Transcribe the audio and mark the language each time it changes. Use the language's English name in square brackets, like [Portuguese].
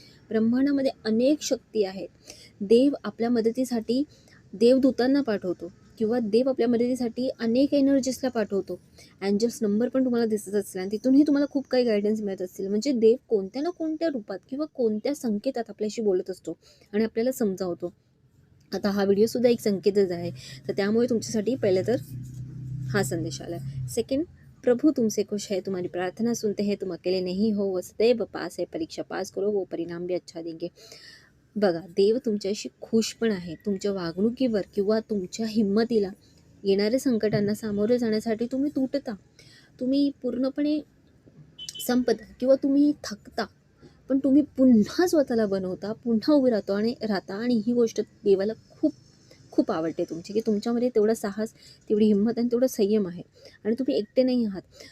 [Marathi] ब्रह्मांडामध्ये अनेक शक्ती आहेत. देव आपल्या मदतीसाठी देवदूतांना पाठवतो किंवा देव आपल्या मदतीसाठी अनेक एनर्जीसला पाठवतो. अँजल्स नंबर पण तुम्हाला दिसत असतील आणि तिथूनही तुम्हाला खूप काही गायडन्स मिळत असतील. म्हणजे देव कोणत्या ना कोणत्या रूपात किंवा कोणत्या संकेतात आपल्याशी बोलत असतो आणि आपल्याला समजावतो. आता हा व्हिडिओसुद्धा एक संकेतच आहे. तर त्यामुळे तुमच्यासाठी पहिलं तर हा संदेश आला आहे. [Hindi] सेकंड, प्रभु तुमसे खुश है, तुम्हारी प्रार्थना सुनते हैं, तुम अकेले नहीं हो, वो सदैव पास है, परीक्षा पास करो, वो परिणाम भी अच्छा देंगे. [Marathi] बघा, देव तुमच्याशी खुश पण आहे. तुमच्या वागणुकीवर किंवा तुमच्या हिंमतीला, येणाऱ्या संकटांना सामोरे जाण्यासाठी तुम्ही तुटता, तुम्ही पूर्णपणे संपता किंवा तुम्ही थकता, पण तुम्ही पुन्हा स्वतःला बनवता, पुन्हा उभे राहता आणि ही गोष्ट देवाला खूप खूप आवडते तुमची, की तुमच्यामध्ये तेवढा साहस, तेवढी हिंमत आणि तेवढं संयम आहे आणि तुम्ही एकटे नाही आहात.